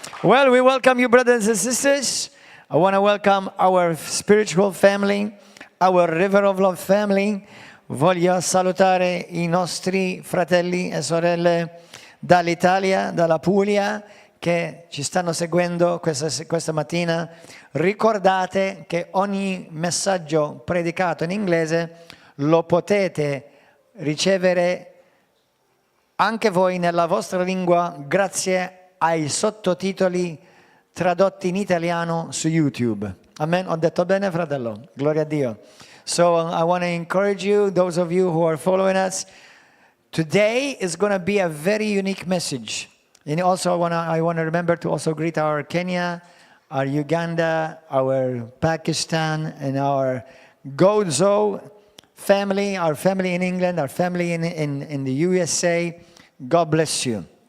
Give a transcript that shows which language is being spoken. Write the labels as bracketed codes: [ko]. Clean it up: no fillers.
[en] Well, we welcome you, brothers and sisters. I want to welcome our spiritual family, our River of Love family. [it] Voglio salutare I nostri fratelli e sorelle dall'Italia, dalla Puglia, che ci stanno seguendo questa mattina. Ricordate che ogni messaggio predicato in inglese lo potete ricevere anche voi nella vostra lingua grazie ai sottotitoli tradotti in italiano su YouTube. Amen? Ho detto bene, fratello? Gloria a Dio. [en] So I want to encourage you, those of you who are following us, today is going to be a very unique message. And also I want to remember to also greet our Kenya, our Uganda, our Pakistan, and our Gozo family, our family in England, our family in the USA. God bless you.